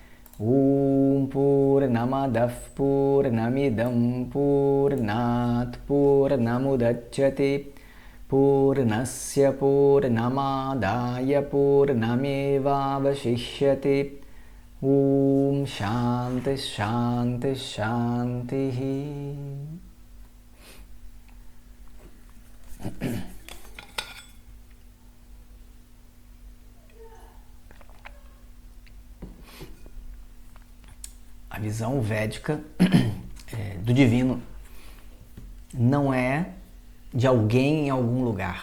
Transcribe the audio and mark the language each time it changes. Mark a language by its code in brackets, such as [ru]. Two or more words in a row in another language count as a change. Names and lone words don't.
[sa] Purnamadav Purnamidam Purnat Purnamudachyate Purnasya Purnamadaya Purnamevavashishyate. Shanti Shanti Shanti. [pt] A visão védica do divino não é de alguém em algum lugar.